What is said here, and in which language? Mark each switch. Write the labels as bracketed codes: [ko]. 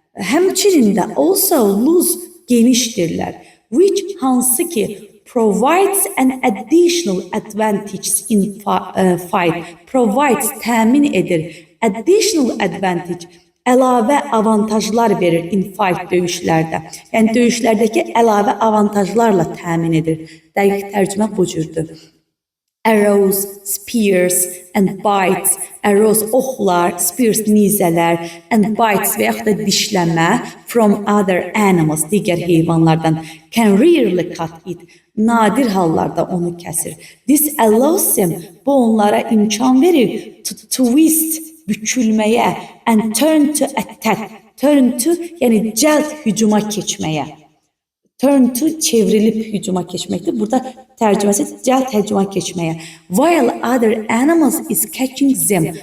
[az] Həmçinin də [en] also loose, [az] genişdirlər, [en] which [az] hansı ki [en] provides an additional advantage in fight, provides, [az] təmin edir, [en] additional advantage, [az] əlavə avantajlar verir [en] in fight [az] döyüşlərdə. Yəni döyüşlərdəki əlavə avantajlarla təmin edir. Dəqiq tərcümə bu cürdür. [en] arrows, spears and bites. Arrows [az] oxlar, [en] spears [az] nizələr, [en] and bites [az] və yaxud da dişləmə [en] from other animals, [az] digər heyvanlardan. [en] Can rarely cut it. [az] Nadir hallarda onu kəsir. [en] This allows them, [az] bu onlara imkan verir [en] to twist, [az] bükülməyə, [en] and turn to attack. [az] Turn to, yəni cəld hücuma keçməyə. Turn to çevrilip hücuma keçməkdir. Burada tərcüməsi cəld hücuma keçməyə. [en] While other animals is catching them.